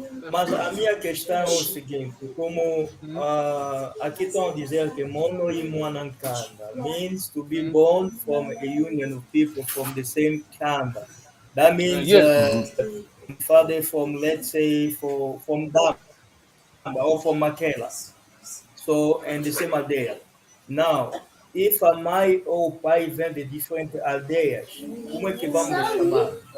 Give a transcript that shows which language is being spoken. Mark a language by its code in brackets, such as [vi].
[pt] Mas a minha questão é o seguinte, como aqui estão a dizer que Mono e Mwanankanda [en] means to be born from a union of people from the same Kanda. That means father from, let's say, from Damba or from Maquela. So, and the same aldeia. Now, if [pt] a mãe ou pai vem de diferentes aldeias, como é que vamos chamar?